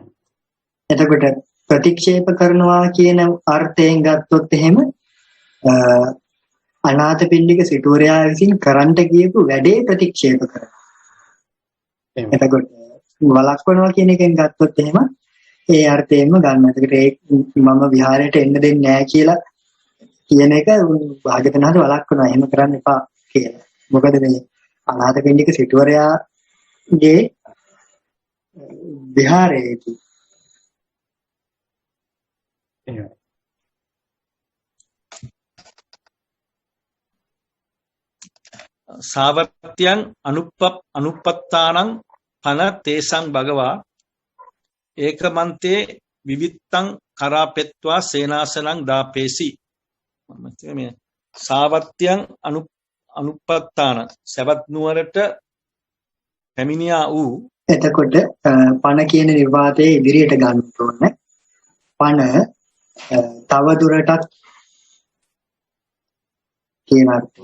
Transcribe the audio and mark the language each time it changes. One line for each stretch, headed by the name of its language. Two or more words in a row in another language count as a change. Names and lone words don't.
Sinhala: එතකොට ප්‍රතික්ෂේප කරනවා කියන අර්ථයෙන් ගත්තොත් එහෙම අනාථපිණ්ඩික සිටුවරයා විසින් කරන්න කියපු වැඩේ ප්‍රතික්ෂේප කරනවා. එතකොට වළක්වනවා කියන එකෙන් ගත්තොත් එහෙම ඒ අර්ථයෙන්ම ගන්න. ඒකට මම විහාරයට එන්න දෙන්නේ නැහැ කියලා කියන එක භාග්‍යවතුන් වහන්සේ වළක්වනවා. එහෙම කරන්න එපා කියලා. මොකද මේ අනාථපිණ්ඩික සිටුවරයාගේ විහාරයේදී
Pali: සාවත්‍යං අනුප්පත්තානං පන තේසං භගවා ඒකමන්තේ විවිත්තං කරාපෙත්වා සේනාසනං දාපේසි.
Sinhala: මේ
Pali: සාවත්‍යං අනුප්පත්තාන
Sinhala: සවැත් නුවරට පැමිණියා වූ. එතකොට පණ කියන නිර්වාතයේ ඉදිරියට ගන්න ඕනේ. පණ තව දුරටත් කියන අර්ථය.